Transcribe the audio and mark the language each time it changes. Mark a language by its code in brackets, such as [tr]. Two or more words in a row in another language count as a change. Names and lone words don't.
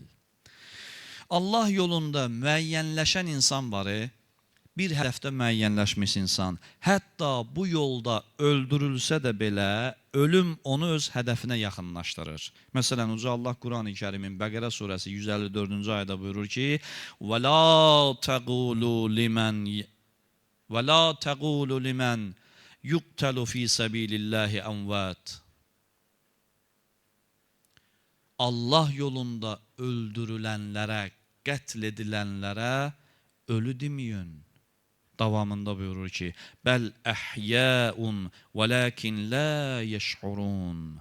[az] Allah yolunda müəyyənləşən insan var, bir hədəfdə müəyyənləşmiş insan. Hətta bu yolda öldürülsə də belə, ölüm onu öz hədəfinə yaxınlaşdırır. Məsələn, Uca Allah Quran-ı Kərimin Bəqərə surəsi 154-cü ayədə buyurur ki, [ar] وَلَا تَقُولُ لِمَنْ يُقْتَلُ فِي سَبِيلِ اللّٰهِ أَمْوَاتٍ [az] Allah yolunda öldürülənlərə, qətl edilənlərə ölü deməyin. Davamında buyurur ki, [ar] بل أحياء ولكن لا يشعرون.